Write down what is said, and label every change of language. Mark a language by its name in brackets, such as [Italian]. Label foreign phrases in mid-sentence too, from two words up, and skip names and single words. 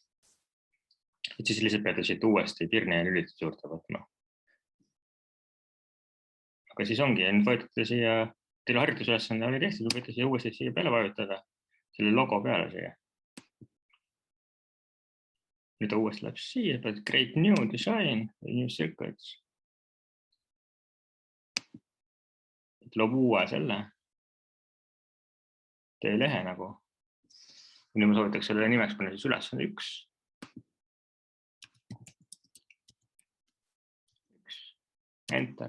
[Estonian] Et siis lihtsalt peate siit uuesti pirni ja lülitit juurde võtma. Aga siis ongi, nüüd vajutate siia, teil harjutusülesande oli tehtud, võite siia uuesti siia peale vajutada. Selle logo peale siia. Nüüd ta uuesti läheb siia, pead [English] create new design, new circuits. [Estonian] Loob uue selle. Tee lehe nagu. Nüüd ma soovitaks selle nimeks panna siis ülesande 1. Enter.